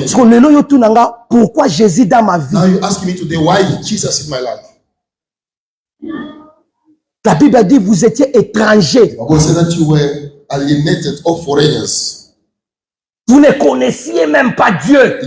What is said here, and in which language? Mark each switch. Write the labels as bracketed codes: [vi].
[fr] Parce que [ln] lelo yo tu nanga, [fr] pourquoi Jésus dans ma vie? [en] Now you ask me today why Jesus in my life. [fr] La Bible dit vous étiez étrangers. [en] God said that you were alienated or foreigners. [fr] Vous ne connaissiez même pas Dieu.